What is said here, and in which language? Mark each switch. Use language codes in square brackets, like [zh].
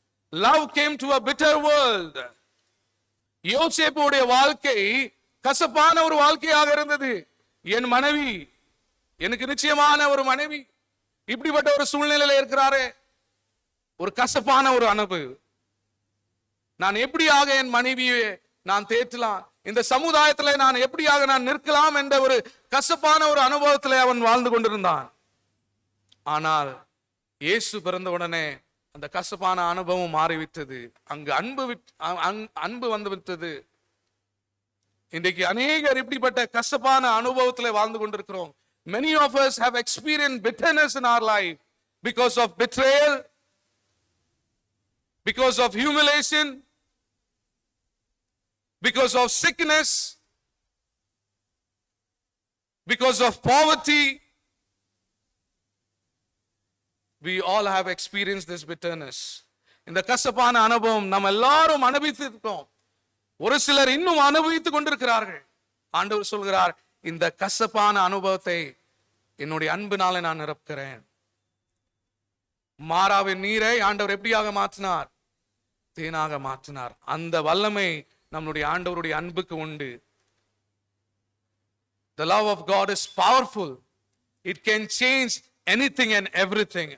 [en] Love came to a bitter world. [ta] யோசேப்புடைய வாழ்க்கை கசப்பான ஒரு வாழ்க்கையாக இருந்தது. என் மனைவி, எனக்கு நிச்சயமான ஒரு மனைவி இப்படிப்பட்ட ஒரு சூழ்நிலையில இருக்கிறாரே, ஒரு கசப்பான ஒரு அனுபவ. நான் எப்படியாக என் மனைவியை நான் தேற்றலாம், இந்த சமுதாயத்தில் நான் எப்படியாக நான் நிற்கலாம் என்ற ஒரு கசப்பான ஒரு அனுபவத்தில் அவன் வாழ்ந்து கொண்டிருந்தான். ஆனால் இயேசு பிறந்த உடனே அந்த கசப்பான அனுபவம் மாறிவிட்டது. அங்கு அன்பு வந்து விட்டது. இன்றைக்கு அநேகர் இப்படிப்பட்ட கசப்பான அனுபவத்தில் வாழ்ந்து கொண்டிருக்கிறோம். [en] Many of us have experienced bitterness in our life because of betrayal, because of humiliation, because of sickness, because of poverty. We all have experienced this bitterness. [ta] இந்த கசப்பான அனுபவம் நாம் எல்லாரும் அனுபவித்திருக்கிறோம். ஒரு சிலர் இன்னும் அனுபவித்துக் கொண்டிருக்கிறார்கள். ஆண்டவர் சொல்கிறார், இந்த கசப்பான அனுபவத்தை என்னுடைய அன்பினாலே நான் நிரப்புகிறேன். மாறாவின் நீரை ஆண்டவர் எப்படியாக மாற்றினார்? தேனாக மாற்றினார். அந்த வல்லமை நம்முடைய ஆண்டவருடைய அன்புக்கு உண்டு. [en] The love of God is powerful. It can change anything and everything.